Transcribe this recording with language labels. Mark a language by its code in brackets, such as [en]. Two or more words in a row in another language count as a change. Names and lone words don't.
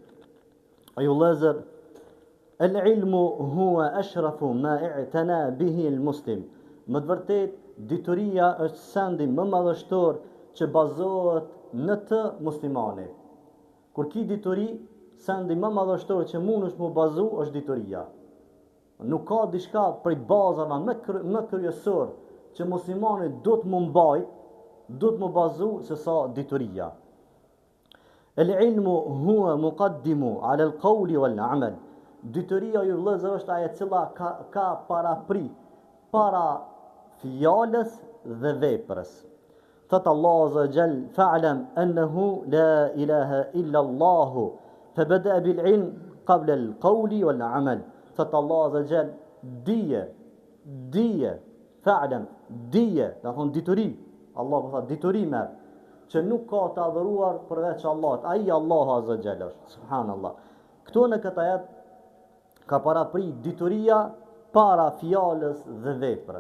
[sq] O ju vëllezër, [ar] العلم هو أشرف ما اعتنى به المسلم. [sq] Më të vërtet, dituria është sendi më madhështor që bazohet në të muslimani. Kur ki dituri, sendi më madhështor që mundesh mu bazu është dituria. Nuk ka diçka prej bazave më kryesor që muslimani do të mu mbajt, do të më bazu se sa dituria. [ar] العلم هو مقدم على القول والعمل. [sq] Dituria ju vëllezër është ajo cila ka parapri para fjalës dhe veprës. [ar] thot الله عز وجل فاعلم أنه لا إله إلا الله فبدأ بالعلم قبل القول والعمل. [sq] Thot Allah [ar] عز وجل, [sq] dije, fa'lam, dije, do të thonë dituri. Allah po thot dituri merr, që nuk ka të adhuruar përveç Allahut. Ai Allahu [ar] عز جل سبحان الله. [sq] Këtu në këtë ajet ka paraprit dituria para fjalës dhe veprës.